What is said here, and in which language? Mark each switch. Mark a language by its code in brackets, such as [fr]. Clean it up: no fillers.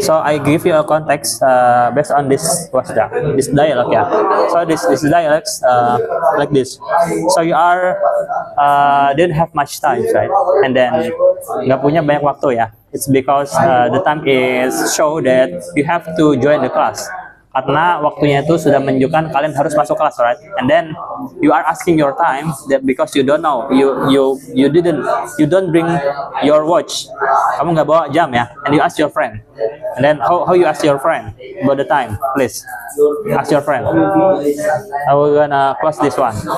[en] So I give you a context based on this this dialogue, yeah. So this dialogues like this. So you are didn't have much time, right? And then [id] nggak punya banyak waktu ya. [en] It's because the time is show that you have to join the class. [id] Karena waktunya itu sudah menunjukkan kalian harus masuk kelas, [en] right? And then you are asking your time that because you don't know, you don't bring your watch. [id] Kamu nggak bawa jam ya? [en] And you ask your friend. And then how you ask your friend about the time? Please ask your friend. I will gonna close this one.